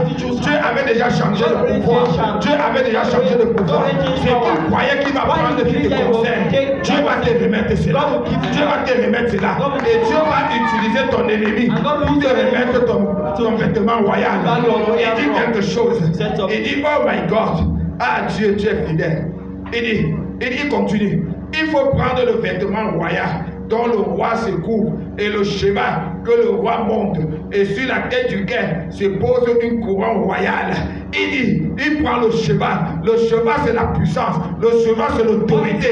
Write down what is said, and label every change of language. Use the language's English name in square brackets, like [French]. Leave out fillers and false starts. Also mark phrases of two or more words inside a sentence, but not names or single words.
[French] Dieu avait déjà changé de pouvoir. Dieu avait déjà changé de pouvoir. C'est qu'il croyait qu'il va prendre ce qui te concerne. Dieu va te remettre cela. Dieu va te remettre cela. Et Dieu va utiliser ton ennemi pour te remettre ton vêtement royal. Il dit quelque chose. Il dit, [English] oh my God. [French] Ah Dieu, Dieu est fidèle. Il continue. Il faut prendre le vêtement royal dont le roi se couvre et le cheval que le roi monte, et sur la tête duquel se pose une couronne royale. Il dit, il prend le cheval. Le cheval c'est la puissance, le cheval c'est l'autorité.